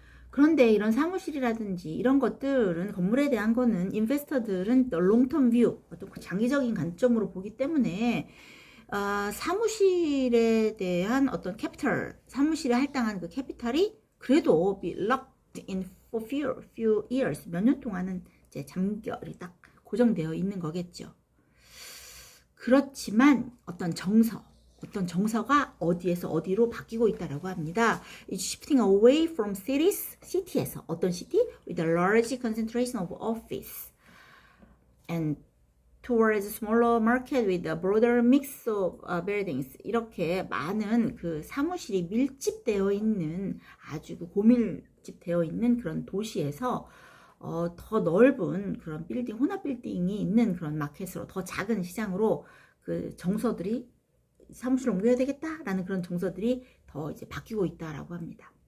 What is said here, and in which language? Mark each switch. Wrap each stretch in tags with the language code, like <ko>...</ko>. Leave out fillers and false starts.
<ko>그런데 이런 사무실이라든지 이런 것들은, 건물에 대한 거는 인베스터들은 롱텀 뷰, 어떤 장기적인 관점으로 보기 때문에 사무실에 대한 어떤 캐피탈, 사무실에 할당한 그 캐피탈이 그래도</ko> <en>be locked in for few years,</en> <ko>몇 년 동안은 이제 잠결이 딱 고정되어 있는 거겠죠. 그렇지만 어떤 정서가 어디에서 어디로 바뀌고 있다라고 합니다.</ko> <en>It's shifting away from cities,</en> <ko>city에서 어떤</ko> <en>city with a large concentration of office and towards smaller market with a broader mix of buildings.</en> <ko>이렇게 많은 그 사무실이 밀집되어 있는, 아주 고밀집되어 있는 그런 도시에서 더 넓은 그런 빌딩, 혼합 빌딩이 있는 그런 마켓으로, 더 작은 시장으로 그 정서들이, 사무실을 옮겨야 되겠다라는 그런 정서들이 더 이제 바뀌고 있다라고 합니다.</ko>